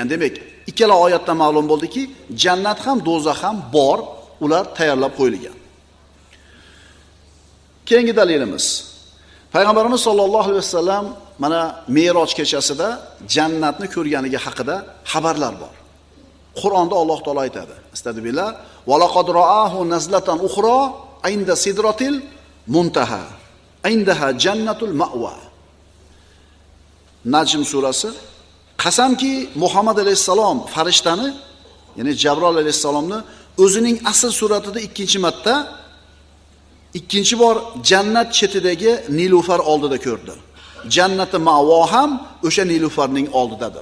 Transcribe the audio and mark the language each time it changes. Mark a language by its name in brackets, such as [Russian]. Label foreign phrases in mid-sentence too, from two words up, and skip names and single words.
[Uzbek] Demak, ikkala oyatdan ma'lum bo'ldiki, jannat ham, do'zax ham bor, ular tayyorlab qo'yilgan. Keyingi dalilimiz. Payg'ambarimiz sollallohu alayhi vasallam mana Me'roj kechasida jannatni ko'rganligi haqida xabarlar bor. Qur'onda Alloh taolo aytadi. [Arabic] Astagfirullah. ولقد رآه نزلة أخرى عند سدرة المنتهى. عندها جنة المأوى. [Uzbek] Najm surasi. Qasamki Muhammad alayhisalom farishtani, ya'ni Jabroil alayhisalomni o'zining asl suratida ikkinchi bor jannat chetidagi nilufar oldida ko'rdi. Jannati ma'vo ham o'sha nilufarning oldidadir.